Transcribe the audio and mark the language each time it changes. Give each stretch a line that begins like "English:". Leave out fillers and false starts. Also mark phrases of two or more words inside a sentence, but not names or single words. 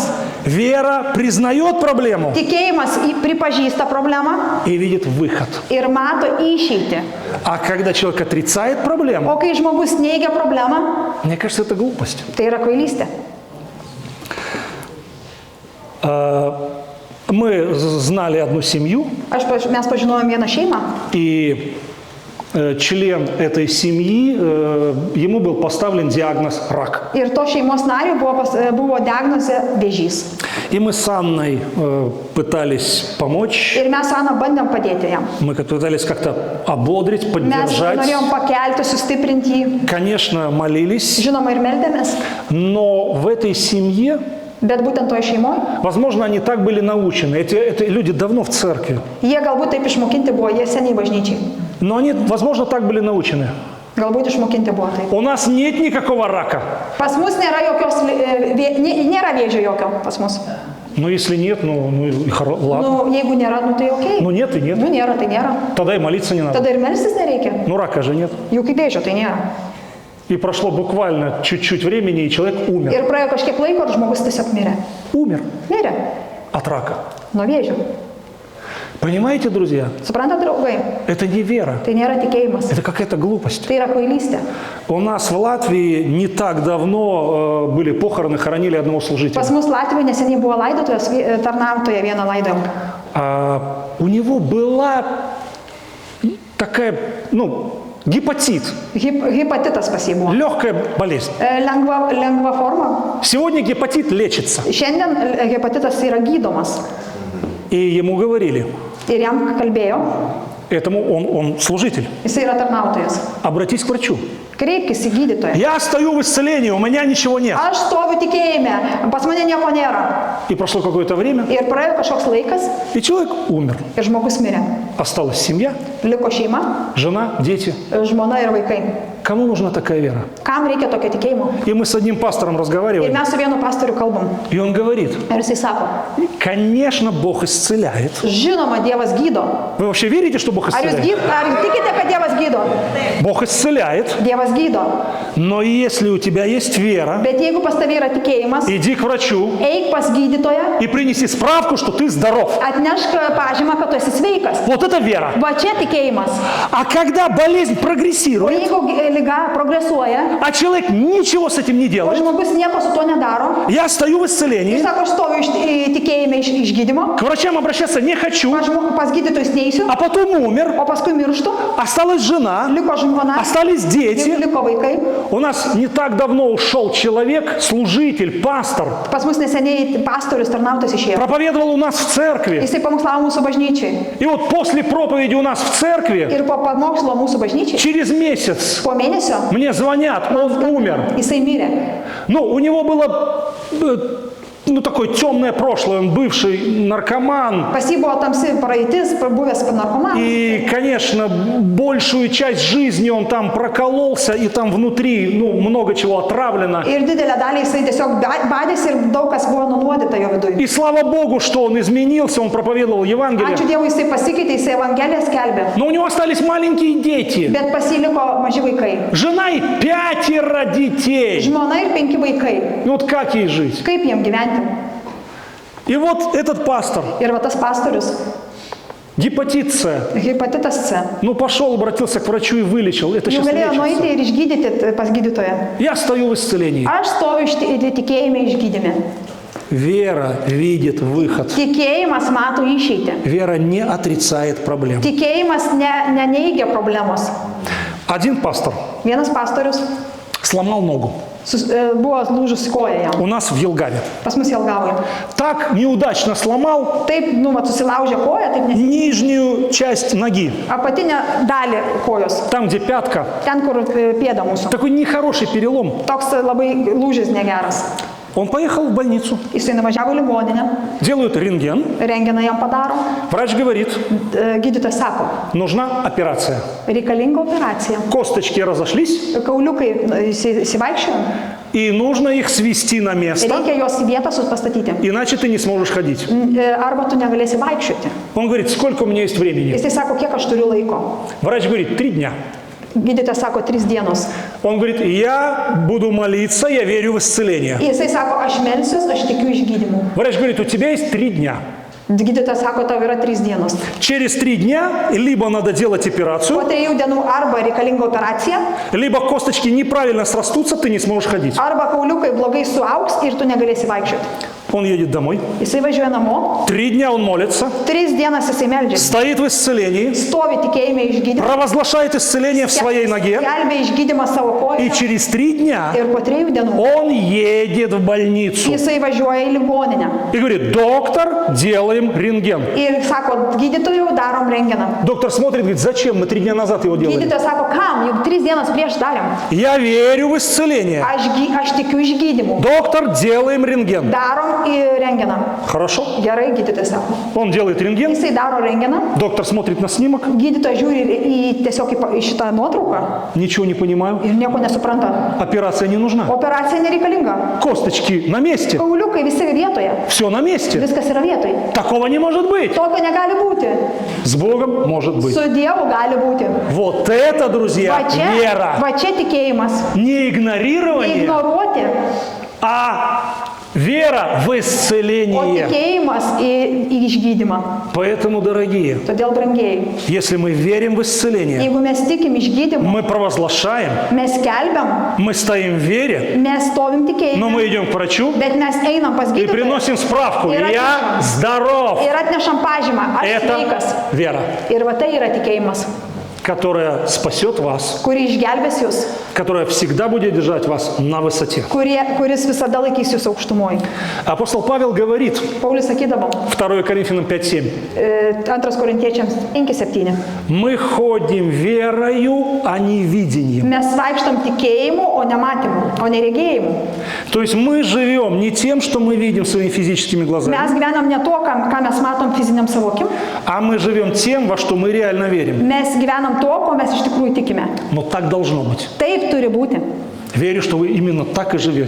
Russian: Вера признает проблему
Lithuanian: Tikėjimas pripažįsta problemą
Russian: и видит выход.
Lithuanian: ir mato išeitį.
Russian: А когда человек отрицает проблему,
Lithuanian: O kai žmogus neigia problemą,
Russian: мне кажется, это глупость.
Lithuanian: tai yra kvailystė.
Russian: Мы знали одну семью,
Lithuanian: Mes pažinojom vieną šeimą
Russian: и член этой семьи, ему был поставлен диагноз рак.
Lithuanian: ir to šeimos nariui buvo diagnozė vėžys.
Russian: И мы с Анной пытались помочь,
Lithuanian: Ir mes su Ana bandėm padėti jam.
Russian: мы пытались как-то ободрить,
Lithuanian: Mes
Russian: поддержать.
Lithuanian: norėjom pakelti, sustiprinti jį.
Russian: Конечно, молились,
Lithuanian: Žinoma, ir meldėmės.
Russian: но в этой семье,
Lithuanian: Bet būtent toje šeimoje,
Russian: возможно, они так были научены. Эти люди давно в церкви,
Lithuanian: jie galbūt taip išmokinti buvo, jie seniai bažnyčiai.
Russian: но они, возможно, так были научены.
Lithuanian: Galbūt išmokinti buvo taip.
Russian: У нас нет никакого рака.
Lithuanian: Pas mus nėra vėžio jokio pas mus.
Russian: Ну, если нет, ладно.
Lithuanian: Nu, jeigu nėra, nu tai ok.
Russian: Ну, нет и нет.
Lithuanian: Nu, nėra, tai nėra.
Russian: Тогда и молиться не надо.
Lithuanian: Tada ir melstis nereikia.
Russian: Ну, рака же нет.
Lithuanian: Juk kaip vėžio tai nėra.
Russian: И прошло буквально чуть-чуть времени, и человек umер.
Lithuanian: Ir praėjo kažkiek laiko ir žmogus tiesiog mirė.
Russian: Умер
Lithuanian: Mirė
Russian: от рака.
Lithuanian: nuo vėžio.
Russian: Понимаете, друзья?
Lithuanian: Suprantat, draugai,
Russian: Это не вера.
Lithuanian: tai nėra tikėjimas.
Russian: Это какая-то глупость.
Lithuanian: Tai yra kvailystė.
Russian: У нас в Латвии не так давно были похороны, хоронили одного служителя.
Lithuanian: Pas mus Latvijoje neseniai buvo laidotuvės, tarnautoje vieną laidojom.
Russian: У него была такая, гепатит,
Lithuanian: Hepatitas pas jį buvo.
Russian: легкая болезнь.
Lithuanian: Lengva forma.
Russian: Сегодня гепатит лечится.
Lithuanian: Šiandien hepatitas yra gydomas.
Russian: И ему говорили,
Lithuanian: Ir jam kalbėjo,
Russian: этому он служитель,
Lithuanian: jisai yra tarnautojas.
Russian: обратись к врачу.
Lithuanian: Kreipkis į gydytoją.
Russian: Я стою в исцелении, у меня ничего нет.
Lithuanian: Aš stoviu tikėjime, pas mane nieko nėra.
Russian: И прошло какое-то время,
Lithuanian: Ir praėjo kažkoks laikas
Russian: и человек умер.
Lithuanian: ir žmogus mirė.
Russian: Осталась семья,
Lithuanian: Liko šeima,
Russian: жена, дети.
Lithuanian: žmona ir vaikai.
Russian: Кому нужна такая вера?
Lithuanian: Kam reikia tokio tikėjimo?
Russian: И мы с одним пастором
Lithuanian: Ir
Russian: разговаривали,
Lithuanian: mes su vienu pastoriu kalbam.
Russian: и он говорит,
Lithuanian: Ir jisai sako,
Russian: конечно, Бог исцеляет.
Lithuanian: žinoma, Dievas gydo.
Russian: Вы вообще верите, что Бог
Lithuanian: Ar jūs
Russian: исцеляет?
Lithuanian: ar tikite, kad Dievas gydo?
Russian: Бог исцеляет,
Lithuanian: Dievas gydo.
Russian: но если у тебя есть вера,
Lithuanian: Bet jeigu pas tavai yra tikėjimas,
Russian: иди к врачу
Lithuanian: eik pas gydytoją,
Russian: и принеси справку, что ты здоров.
Lithuanian: atnešk pažymą, kad tu esi sveikas.
Russian: Вот это вера.
Lithuanian: Va čia tikėjimas.
Russian: А когда болезнь
Lithuanian: O
Russian: прогрессирует,
Lithuanian: jeigu lyga progresuoja,
Russian: а человек ничего с этим не
Lithuanian: o
Russian: делает,
Lithuanian: žmogus nieko su tuo nedaro,
Russian: я стою в
Lithuanian: ir
Russian: исцелении,
Lithuanian: sako, aš stoviu tikėjime iš gydymo,
Russian: к врачам обращаться не хочу,
Lithuanian: pas gydytojus neįsiu,
Russian: а потом умер,
Lithuanian: o paskui mirštu,
Russian: осталась жена,
Lithuanian: liko žmona,
Russian: остались дети.
Lithuanian: liko vaikai.
Russian: У нас не так давно ушел человек, служитель, пастор,
Lithuanian: Pas mus neseniai pastorius tarnautas išėjo.
Russian: проповедовал у нас в церкви.
Lithuanian: Jisai pamokslavo mūsų bažnyčiai.
Russian: И вот после проповеди у нас в церкви,
Lithuanian: Ir po pamokslo mūsų bažnyčiai,
Russian: через месяц
Lithuanian: po mėnesio,
Russian: мне звонят, он умер.
Lithuanian: jisai mirė.
Russian: Ну, у него было такое темное прошлое, он бывший наркоман.
Lithuanian: Pas jį buvo tamsi praeitis, buvęs narkomanas.
Russian: И, конечно, большую часть жизни он там прокололся, и там внутри, много чего отравлено.
Lithuanian: Ir didelę dalį jisai tiesiog badėsi ir daug kas buvo nunuodyta jo viduje.
Russian: И слава Богу, что он изменился, он проповедовал Евангелие.
Lithuanian: Ačiū Dievui, jisai pasikeitė, jisai Evangeliją skelbė.
Russian: Но у него остались маленькие дети,
Lithuanian: Bet pasiliko maži vaikai.
Russian: жена и 5 детей.
Lithuanian: Žmona ir 5 vaikai.
Russian: Вот как ей жить?
Lithuanian: Kaip jiem gyventi?
Russian: И вот этот пастор,
Lithuanian: Ir va tas pastorius,
Russian: гепатит С,
Lithuanian: hepatitas C,
Russian: пошел, обратился к врачу и вылечил. Это
Lithuanian: jau
Russian: сейчас
Lithuanian: galėjo nueiti
Russian: лечится.
Lithuanian: ir išgydyti pas gydytoją.
Russian: Я стою в исцелении.
Lithuanian: Aš stoviu tikėjime išgydyme.
Russian: Вера видит выход.
Lithuanian: Tikėjimas mato išeitį.
Russian: Вера не отрицает проблем.
Lithuanian: Tikėjimas neneigia problemos.
Russian: Один пастор
Lithuanian: Vienas pastorius
Russian: сломал ногу
Lithuanian: buvo lūžusi koja jam.
Russian: у нас в Елгаве.
Lithuanian: Pas mus Jelgavoje.
Russian: Так неудачно сломал
Lithuanian: Taip, susilaužė koją, taip nes
Russian: нижнюю часть ноги,
Lithuanian: apatinę dalį kojos.
Russian: там, где пятка.
Lithuanian: Ten, kur pėda mūsų.
Russian: Такой нехороший перелом.
Lithuanian: Toks labai lūžis negeras.
Russian: Он поехал в больницу,
Lithuanian: Jisai nuvažiavo į ligoninę,
Russian: делают рентген.
Lithuanian: renginą jam padaro.
Russian: Врач говорит,
Lithuanian: Gydytojas sako,
Russian: нужна операция.
Lithuanian: reikalinga operacija.
Russian: Косточки разошлись,
Lithuanian: Kauliukai įsivaikščiojo,
Russian: и нужно их свести на место,
Lithuanian: reikia juos į vietą pastatyti.
Russian: иначе ты не сможешь ходить.
Lithuanian: Arba tu negalėsi vaikščioti.
Russian: Он говорит, сколько у меня есть времени?
Lithuanian: Jisai sako, kiek aš turiu laiko.
Russian: Врач говорит, 3 дня.
Lithuanian: Gydytojas sako 3 dienos.
Russian: Он говорит, я буду молиться, я верю в исцеление.
Lithuanian: Jisai sako, aš melsiuos, aš tikiu išgydymu.
Russian: Врач говорит, у тебя есть 3 дня.
Lithuanian: Gydytojas sako, tau yra 3 dienos.
Russian: Через 3 дня либо надо делать
Lithuanian: Po
Russian: операцию,
Lithuanian: 3 dienų arba reikalinga operacija,
Russian: либо косточки неправильно срастутся, ты не сможешь ходить.
Lithuanian: arba kauliukai blogai suaugs ir tu negalėsi vaikščioti.
Russian: Он едет домой.
Lithuanian: Jisai važiuoja namo,
Russian: 3 дня он молится,
Lithuanian: 3 dienas jisai meldžiasi.
Russian: стоит в исцелении,
Lithuanian: Stovi tikėjime išgydymą.
Russian: провозглашает исцеление в своей ноге,
Lithuanian: Skelbia išgydymą savo
Russian: и
Lithuanian: koją.
Russian: через 3 дня
Lithuanian: Ir po 3 dienų
Russian: он едет в больницу
Lithuanian: jisai važiuoja į ligoninę.
Russian: и говорит, доктор, делаем рентген.
Lithuanian: Ir sako, gydytojų darom renginą.
Russian: Доктор смотрит, говорит, зачем, мы 3 дня назад его делали.
Lithuanian: Gydytojas sako, kam, juk 3 dienas prieš darėm.
Russian: Я верю в исцеление.
Lithuanian: Aš tikiu išgydymu.
Russian: Доктор, делаем рентген.
Lithuanian: Darom į renginą.
Russian: Хорошо.
Lithuanian: Gerai, gydytojas sako.
Russian: Он делает рентген,
Lithuanian: Jisai daro renginą.
Russian: доктор смотрит на снимок,
Lithuanian: Gydytojas žiūri tiesiog į šitą nuotrauką
Russian: ничего не понимаю,
Lithuanian: ir nieko nesupranta.
Russian: операция не нужна.
Lithuanian: Operacija nereikalinga.
Russian: Косточки на месте,
Lithuanian: Kauliukai visi vietoje.
Russian: все на месте.
Lithuanian: Viskas yra vietoje.
Russian: Такого не может быть.
Lithuanian: Tokio negali būti.
Russian: С Богом может быть.
Lithuanian: Su Dievu gali būti.
Russian: Вот это, друзья, вера.
Lithuanian: Va čia tikėjimas.
Russian: Не игнорирование,
Lithuanian: Neignoruoti,
Russian: а вера в
Lithuanian: o
Russian: исцеление.
Lithuanian: tikėjimas į išgydymą.
Russian: Поэтому, дорогие,
Lithuanian: Todėl, brangieji,
Russian: если мы верим в исцеление,
Lithuanian: jeigu mes tikim išgydymą,
Russian: мы провозглашаем,
Lithuanian: mes skelbiam,
Russian: мы стоим в вере,
Lithuanian: mes stovim
Russian: но
Lithuanian: tikėjime,
Russian: мы идем к врачу
Lithuanian: bet mes einam pas
Russian: и
Lithuanian: gydytoją
Russian: приносим справку.
Lithuanian: Ir
Russian: Я
Lithuanian: atnešam.
Russian: здоров.
Lithuanian: ir atnešam pažymą, aš
Russian: Это
Lithuanian: sveikas.
Russian: вера,
Lithuanian: Ir va tai yra tikėjimas,
Russian: которая спасет вас,
Lithuanian: kuri išgelbės jūs,
Russian: которая всегда будет держать вас на высоте.
Lithuanian: kuris visada laikys jūs aukštumoje.
Russian: Апостол Павел говорит,
Lithuanian: Paulius sakydavo,
Russian: 2 Коринфянам 5:7,
Lithuanian: 2 Korintiečiams 5:7,
Russian: мы ходим верою, а не видением.
Lithuanian: mes vaikštam tikėjimu, o ne matymu, o ne regėjimu.
Russian: То есть мы живем не тем, что мы видим своими физическими глазами,
Lithuanian: Mes gyvenam ne to, ką mes matom fiziniam savokim,
Russian: а мы живем тем, во что мы реально верим.
Lithuanian: mes gyvenam to, ko mes iš tikrųjų tikime.
Russian: Но так должно быть.
Lithuanian: Taip turi būti.
Russian: Верю, что вы именно так и живете.